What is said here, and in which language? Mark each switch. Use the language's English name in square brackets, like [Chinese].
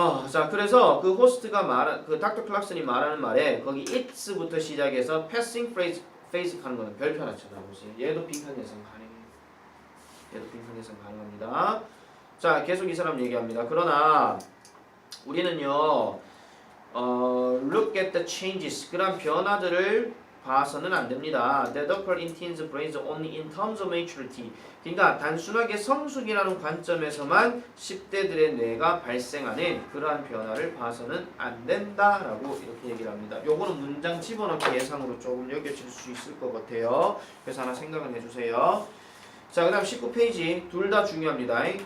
[Korean] 자, 그래서 그 호스트가 그 닥터 클락슨이 말하는 말에 거기 it's부터 시작해서 passing phrase 하는 거는 별표나 쳐다보세요. 얘도 빈칸 예상 가능해요. 얘도 빈칸 예상 가능합니다. 자, 계속 이 사람 얘기합니다. 그러나 우리는요. [English] look at the changes. [Korean] 그런 변화들을 봐서는 안 됩니다. [English] That occur in teens' brains only in terms of maturity. [Korean] 그러니까 단순하게 성숙이라는 관점에서만 10대들의 뇌가 발생하는 그러한 변화를 봐서는 안 된다라고 이렇게 얘기를 합니다. 요거는 문장 집어넣기 예상으로 조금 여겨질 수 있을 것 같아요. 그래서 하나 생각을 해주세요. 자, 그 다음 19페이지 둘 다 중요합니다.